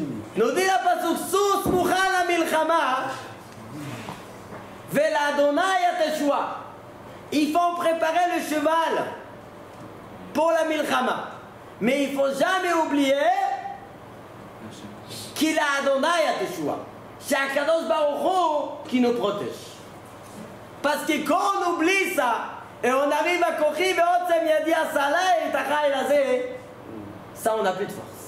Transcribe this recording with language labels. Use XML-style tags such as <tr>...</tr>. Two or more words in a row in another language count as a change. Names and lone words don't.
<fr>nous dit la</fr> <he>pasuk סוס מוכן למלחמה ולה׳ תשועה.</he> <fr>Il faut préparer le cheval pour la milchama. Mais il ne faut jamais oublier qu'il a</fr> <he>ה׳ תשועה.</he> <fr>C'est</fr> <he>הקדוש ברוך הוא</he> <fr>qui nous protège. Parce que quand on oublie ça, et on arrive à Kochi, ça on n'a plus de force.</fr>